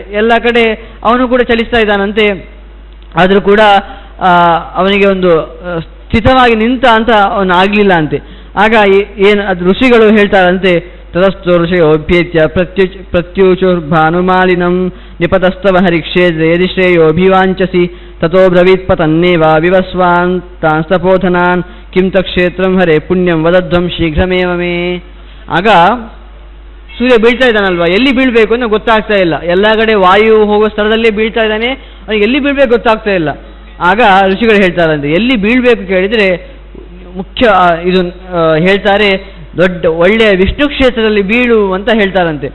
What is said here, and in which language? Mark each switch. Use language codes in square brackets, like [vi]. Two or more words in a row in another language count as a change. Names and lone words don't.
[kn] ಎಲ್ಲ ಕಡೆ ಅವನು ಕೂಡ ಚಲಿಸ್ತಾ ಇದ್ದಾನಂತೆ. ಆದರೂ ಕೂಡ ಅವನಿಗೆ ಒಂದು ಸ್ಥಿತವಾಗಿ ನಿಂತ ಅಂತ ಅವನು ಆಗಲಿಲ್ಲ ಅಂತೆ. ಆಗ ಅದು ಋಷಿಗಳು ಹೇಳ್ತಾರಂತೆ, [sa] ತದಸ್ತು ಋಷಯೋಭ್ಯೇತ್ಯ ಪ್ರತ್ಯುಚುರ್ಭಾನುಮಾಲಿನಂ ನಿಪತಸ್ತವ ಹರಿಕ್ಷೇತ್ರ ಯದಿ ಶ್ರೇಯೋಭಿವಾಂಚಸಿ ತಥೋ ಬ್ರವೀತ್ಪತನ್ನೇವ ವಿವಸ್ವಾನ್ ತಾಂಸ್ತಪೋಧನಾನ್ ಕಿಂ ತಕ್ಷೇತ್ರಂ ಹರೇ ಪುಣ್ಯಂ ವದಧ್ವಂ ಶೀಘ್ರಮೇವ ಮೇ. [kn] ಆಗ ಸೂರ್ಯ ಬೀಳ್ತಾ ಇದ್ದಾನಲ್ವಾ, ಎಲ್ಲಿ ಬೀಳಬೇಕು ಅಂತ ಗೊತ್ತಾಗ್ತಾ ಇಲ್ಲ. ಎಲ್ಲ ಕಡೆ ವಾಯು ಹೋಗೋ ಸ್ಥಳದಲ್ಲೇ ಬೀಳ್ತಾ ಇದ್ದಾನೆ, ಅವನಿಗೆ ಎಲ್ಲಿ ಬೀಳಬೇಕು ಗೊತ್ತಾಗ್ತಾ ಇಲ್ಲ. ಆಗ ಋಷಿಗಳು ಹೇಳ್ತಾರಂತೆ, ಎಲ್ಲಿ ಬೀಳಬೇಕು ಕೇಳಿದರೆ ಮುಖ್ಯ ಇದು ಹೇಳ್ತಾರೆ, ದೊಡ್ಡ ಒಳ್ಳೆಯ ವಿಷ್ಣು ಕ್ಷೇತ್ರದಲ್ಲಿ ಬೀಳು ಅಂತ ಹೇಳ್ತಾರಂತೆ.